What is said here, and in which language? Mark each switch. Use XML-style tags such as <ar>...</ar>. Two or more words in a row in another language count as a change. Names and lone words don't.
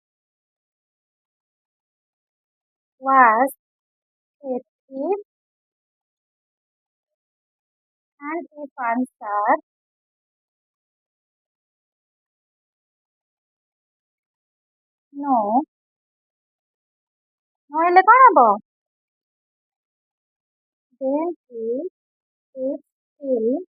<en>was a thief and if answer no no</en> <or>ହେଲେ କଣ ହବ</or> <en>then he is still</en>